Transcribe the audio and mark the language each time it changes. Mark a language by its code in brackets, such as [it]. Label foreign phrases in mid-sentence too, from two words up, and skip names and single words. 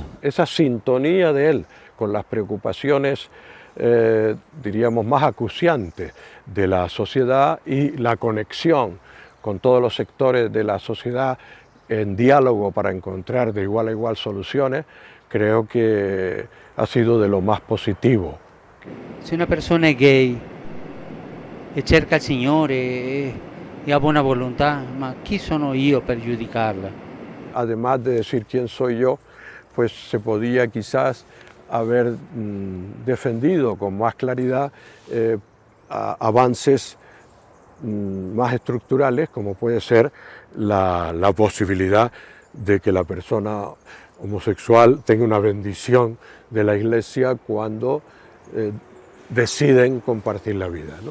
[es] Esa sintonía de él con las preocupaciones, diríamos, más acuciantes de la sociedad y la conexión con todos los sectores de la sociedad en diálogo para encontrar de igual a igual soluciones, creo que ha sido de lo más positivo. [it] Se una persona è gay e cerca il Signore e ha buona volontà, ma chi sono io per giudicarla? [es] Además de decir quién soy yo, pues se podía quizás haber defendido con más claridad avances más estructurales, como puede ser la posibilidad de que la persona homosexual tenga una bendición de la Iglesia cuando deciden compartir la vida, ¿no?